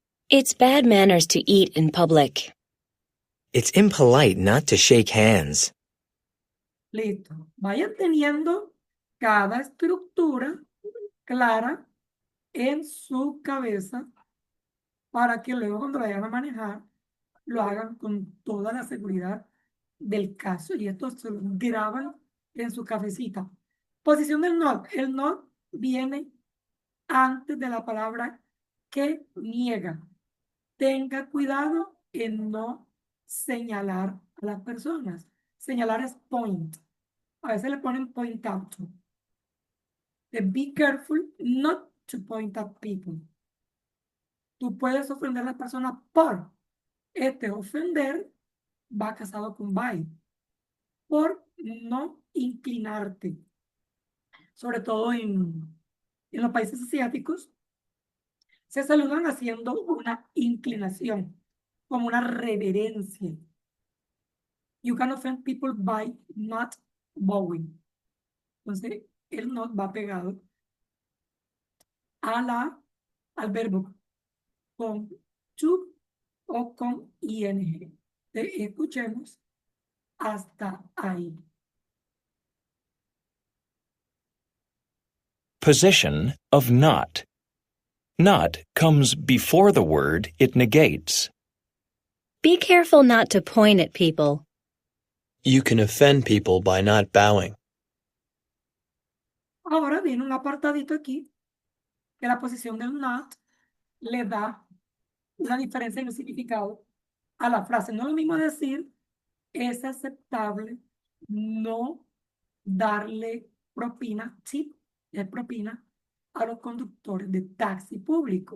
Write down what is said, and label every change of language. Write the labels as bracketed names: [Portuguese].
[English] It's bad manners to eat in public. It's impolite not to shake hands. [Spanish] Listo. Vayan teniendo cada estructura clara en su cabeza para que luego cuando vayan a manejar lo hagan con toda la seguridad del caso y esto se lo graban en su cabecita. Posición del not. El not viene antes de la palabra que niega. Tenga cuidado en no señalar a las personas. Señalar es point. A veces le ponen point out. [English] Be careful not to point at people. [Spanish] Tú puedes ofender a las personas por. Este ofender va casado con by. Por no inclinarte. Sobre todo en los países asiáticos, se saludan haciendo una inclinación, como una reverencia. [English] You can offend people by not bowing. [Spanish] Entonces, el not va pegado al verbo con to o con ing. Escuchemos hasta ahí. [English] Position of not. Not comes before the word it negates. Be careful not to point at people. You can offend people by not bowing. [Spanish] Ahora viene un apartadito aquí, que la posición del not le da una diferencia en el significado a la frase. No es lo mismo decir, es aceptable no darle propina, tip, es propina, a los conductores de taxi público.